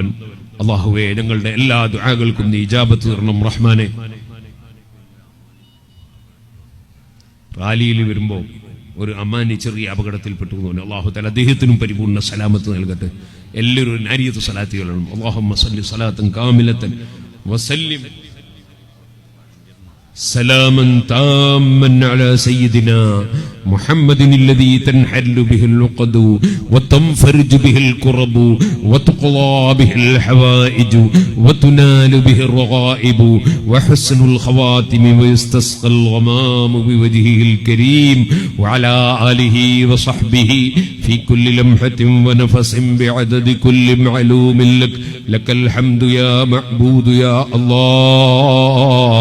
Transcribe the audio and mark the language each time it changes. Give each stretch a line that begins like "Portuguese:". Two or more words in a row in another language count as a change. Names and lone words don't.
Malayalam: അല്ലാഹുവേ, ഞങ്ങളുടെ എല്ലാ ദുആകൾക്കും നീ ഇജാബത്ത് തരണം റഹ്മാനെ. റാലിയിൽ വരുമ്പോൾ ഒരു അമ്മാനി ചെറിയ അപകടത്തിൽപ്പെട്ടു.
Arabic: الله تعالى
Malayalam: അദ്ദേഹത്തിനും പരിപൂർണ്ണ സലാമത്ത് നൽകട്ടെ. എല്ലാവരും ഒരു നാരിയത്ത് സലാത്തുകളാണ്.
Arabic: اللهم صل صلاة كاملة وسلم سلاما تاما على سيدنا محمد الذي تنحل به العقد وتنفرج به الكرب وتقضى به الحوائج وتنال به الرغائب وحسن الخواتم ويستسقى الغمام بوجهه الكريم وعلى آله وصحبه في كل لمحة ونفس بعدد كل معلوم لك الحمد يا معبود يا الله.